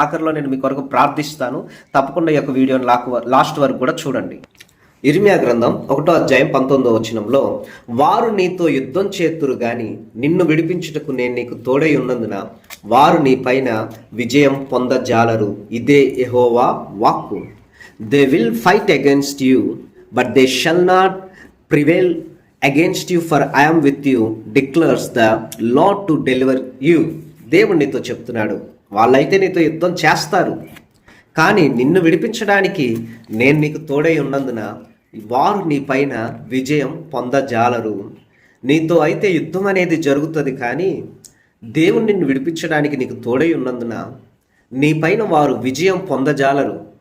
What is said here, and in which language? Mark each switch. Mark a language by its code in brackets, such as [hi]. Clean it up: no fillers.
[te] ఆఖరిలో నేను మీ కొరకు ప్రార్థిస్తాను. తప్పకుండా ఈ యొక్క వీడియోని లాస్ట్ వరకు కూడా చూడండి. ఇర్మియా గ్రంథం 1:19 వారు నీతో యుద్ధం చేతురు గాని నిన్ను విడిపించుటకు నేను నీకు తోడై ఉన్నందున వారు నీ పైన విజయం పొందజాలరు. ఇదే యెహోవా వాక్కు. [en] They will fight against you, but they shall not prevail against you, for I am with you, declares the Lord to deliver you. [te] దేవుడు నీతో చెప్తున్నాడు, వాళ్ళైతే నీతో యుద్ధం చేస్తారు, కానీ నిన్ను విడిపించడానికి నేను నీకు తోడై ఉన్నందున వారు నీ పైన విజయం పొందజాలరు. నీతో అయితే యుద్ధం అనేది జరుగుతుంది, కానీ దేవుడు నిన్ను విడిపించడానికి నీకు తోడై ఉన్నందున నీ పైన వారు విజయం పొందజాలరు.